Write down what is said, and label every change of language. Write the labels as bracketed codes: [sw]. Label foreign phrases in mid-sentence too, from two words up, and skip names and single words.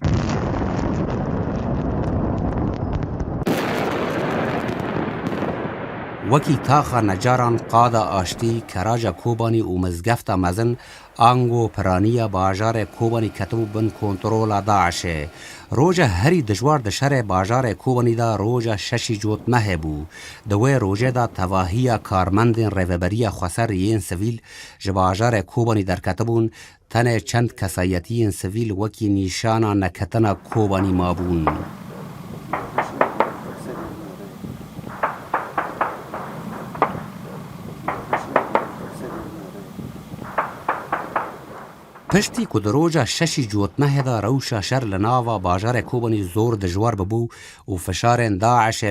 [ku] وەکی تاخە نەجاران قادا ئاشتی کەراجە کۆبانی و مزگەفتە مەزن ئانگۆ پرانیە باژارێ کۆبانی کەتبوو بن کۆنتڕۆلا داعشێ ڕۆژە هەری دژوار دەشەرێ باژارێ کۆبانیدا ڕۆژە شەشی جۆتمە هەبوو دەوێ ڕۆژێدا تەواهیە کارمەندên ڕێڤەبەریە خوەسەر یên سڤیل ji باژارێ کۆبانی دەرکەتبوون tenê çend kesayetiyên sivîl wekî nîşana neketina Kobanî mabûn. پشتی ku di roja şeşî cotmehê da rewşa şer li nava bajarê Kobanî zor dijwar bibû û fişarên Daişê